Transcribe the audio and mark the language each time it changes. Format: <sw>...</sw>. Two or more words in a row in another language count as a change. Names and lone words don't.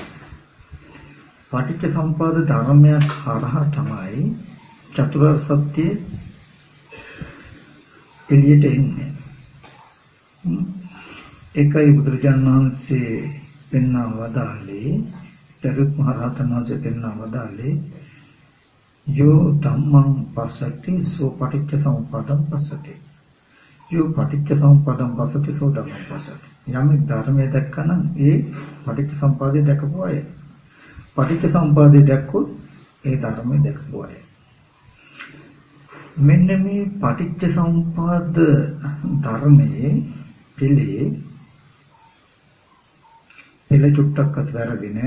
<si>පටිච්චසමුප්පාද ධර්මයක් හරහා තමයි චතුරාර්ය සත්‍ය එළියට එන්නේ. ඒකයි බුදුරජාණන් වහන්සේ පෙන්වා වදාළේ, සරියුත් මහ රහතන් වහන්සේ පෙන්වා වදාළේ</si> <pi>යෝ ධම්මං පස්සති සෝ පටිච්චසමුප්පාදං පස්සති. යෝ පටිච්චසමුප්පාදං පස්සති සෝ ධම්මං පස්සති.</pi> <si>යමෙක් ධර්මය දැක්කනම් ඒ පටිච්චසමුප්පාදය දැකපු අය. පටිච්චසමුප්පාදය දැක්කොත් ඒ ධර්මය දැකපු අය. මෙන්න මේ පටිච්චසමුප්පාද ධර්මයේ පෙළ චුට්ටක්වත් වැරදි නෑ.</si>